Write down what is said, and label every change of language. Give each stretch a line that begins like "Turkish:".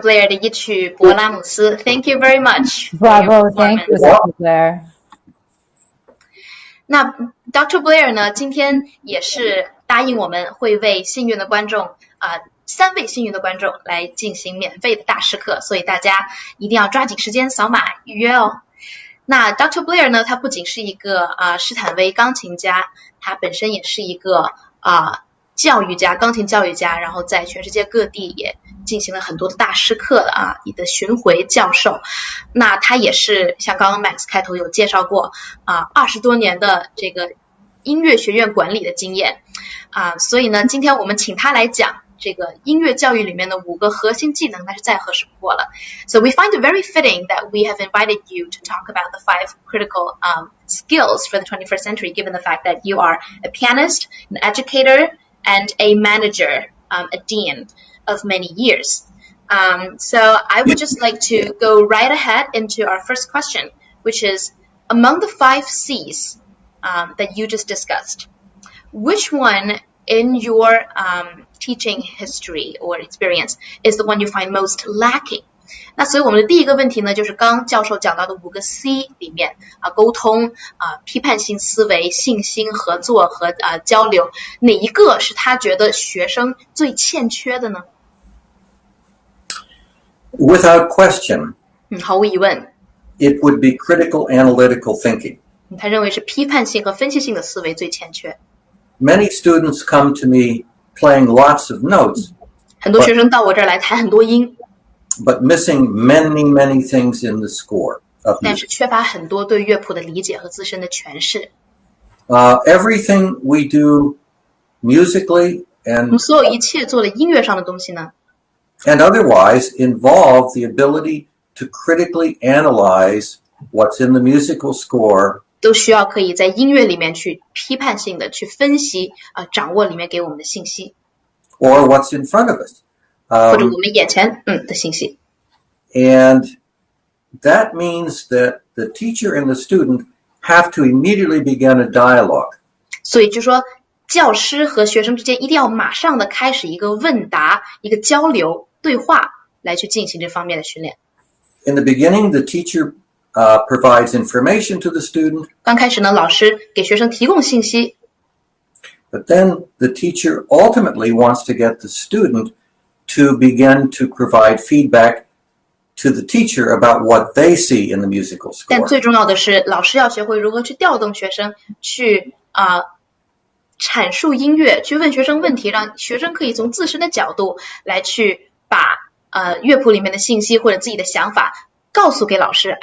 Chinese: Blair 的一曲勃拉姆斯
English: Thank you very much. Bravo, thank you, Dr. Blair.
Chinese: 那 Dr. Blair 呢，今天也是答应我们会为幸运的观众3位幸运的观众来进行免费的大师课，所以大家一定要抓紧时间扫码预约哦。那 Dr. Blair 呢，他不仅是一个施坦威钢琴家，他本身也是一个教育家，钢琴教育家，然后在全世界各地也进行了很多的大师课你的巡回教授。那他也是像刚刚 Max 开头有介绍过20多年的这个音乐学院管理的经验所以呢，今天我们请他来讲这个音乐教育里面的5个核心技能，那是再合适不过了。
English: So we find it very fitting that we have invited you to talk about the 5 critical skills for the 21st century, given the fact that you are a pianist, an educator, and a manager, a dean of many years. So I would just like to go right ahead into our first question, which is, among the 5 C's that you just discussed, which one in your teaching history or experience is the one you find most lacking?
Chinese: 那所以我们的第一个问题呢，就是刚刚教授讲到的5个 C 里面沟通批判性思维、信心、合作和交流，哪一个是他觉得学生最欠缺的呢？
English: Without question,
Chinese: 毫无疑问
English: it would be critical analytical thinking.
Chinese: 他认为是批判性和分析性的思维最欠缺。
English: Many students come to me playing lots of notes,
Chinese: 很多学生到我这儿来弹很多音，
English: but missing many things in the score of
Chinese: 但是
English: music.
Chinese: 缺乏很多对乐谱的理解和自身的诠释。
English: Everything we do musically
Chinese: 我们
English: and
Chinese: 所有一切做的音乐上的东西呢，
English: otherwise involve the ability to critically analyze what's in the musical score
Chinese: 都需要可以在音乐里面去批判性的去分析掌握里面给我们的信息，
English: or what's in front of us.
Chinese: 或者我们眼前的信息。
English: And that means that the teacher and the student have to immediately begin a dialogue.
Chinese: 所以就说教师和学生之间一定要马上的开始一个问答，一个交流对话，来去进行这方面的训练。
English: In the beginning, the teacher provides information to the student,
Chinese: 刚开始呢，老师给学生提供信息，
English: but then the teacher ultimately wants to get the student to begin to provide feedback to the teacher about what they see in the musical
Chinese: 但
English: score.
Chinese: 最重要的是，老师要学会如何去调动学生，去阐述音乐，去问学生问题，让学生可以从自身的角度来去把乐谱里面的信息或者自己的想法告诉给老师。